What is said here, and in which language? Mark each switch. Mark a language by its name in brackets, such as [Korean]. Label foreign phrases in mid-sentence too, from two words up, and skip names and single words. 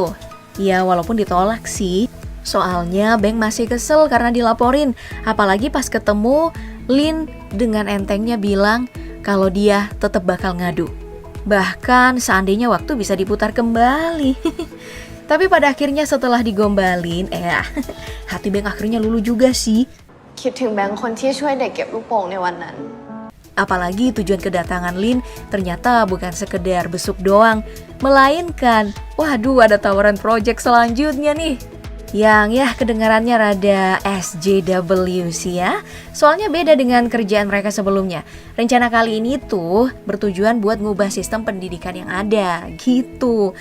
[Indonesian] Ya walaupun ditolak sih. Soalnya Bang masih kesel karena dilaporin. Apalagi pas ketemu, Lin dengan entengnya bilang kalau dia tetap bakal ngadu. Bahkan seandainya waktu bisa diputar kembali. Tapi pada akhirnya setelah digombalin, hati Bang akhirnya luluh juga sih. [Thai] คิดถึงแบงค์คนที่ช่วยเด็กเก็บลูกโป่งในวันนั้น [Indonesian] Apalagi tujuan kedatangan Lin ternyata bukan sekedar besuk doang, melainkan, waduh ada tawaran project selanjutnya nih. Yang ya kedengarannya rada SJW sih ya. Soalnya beda dengan kerjaan mereka sebelumnya. Rencana kali ini tuh bertujuan buat ngubah sistem pendidikan yang ada, gitu.